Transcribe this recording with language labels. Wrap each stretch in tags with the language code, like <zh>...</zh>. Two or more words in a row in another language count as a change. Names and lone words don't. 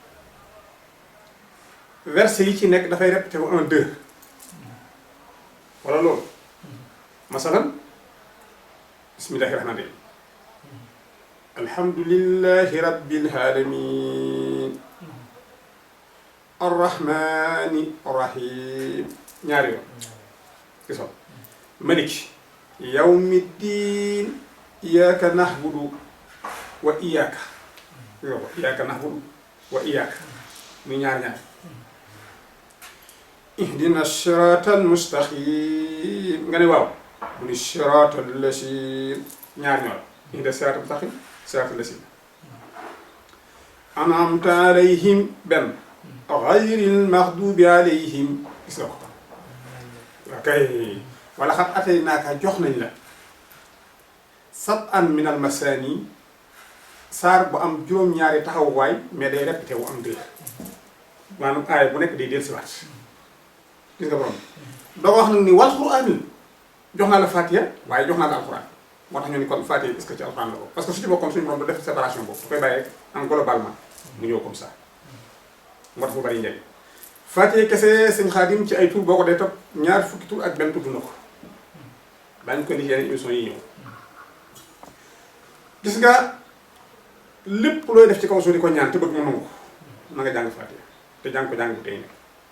<wo>verset yi ci nekk dafay répété wu 1 2 wala loolu masalan</wo> <ar>بسم الله الرحمن الرحيم الحمد لله رب العالمين الرحمن الرحيم</ar> <wo>ñaari yoon gisoon</wo> <ar>مالك يوم الدين إياك نعبد وإياك إياك نعبد وإياك</ar> <wo>muy ñaar</wo> <ar>اهدنا الصراط المستقيم</ar> <wo>nga ne waaw mu ni</wo> <ar>صراط الذين</ar> <wo>ñaar ñoo la</wo> <ar>اهدنا الصراط المستقيم صراط الذين أنعمت عليهم</ar> <wo>benn</wo> <ar>غير المغضوب عليهم</ar> <wo>gis nga ko kay wala xat ataynaaka jox nañ la</wo> <ar>سبعا من المثاني</ar> <wo>saar bu am juróom-ñaari taxawuwaay mais day répété wu am dëgg maanaam aaya bu nekk day dellusiwaat gis nga borom doo wax nag ni</wo> <ar>والقرآن</ar> <wo>jox naa la Faatiha waaye jox naa la alxuraan moo tax ñu ni kon Faatiha</wo> <fr>est-ce que</fr> <wo>ci alxuraan la ko parce que su ci bokkoon suñu borom du def séparation boobu da koy bàyyi rek</wo> <fr>en globalement</fr> <wo>mu ñëw</wo> <fr>comme ça</fr> <wo>moo tax mu bari njëriñ Faatiha kese sëñ Xaadim ci ay tur boo ko dee topp ñaar fukki tur ak benn tudd na ko daañu ko indi yeneen émission yi ñëw gis nga lépp looy def ci kaw suuf di ko ñaan te bëgg mu nangu na nga jàng Faatiha te jàng ko jàng bu tey nekk</wo>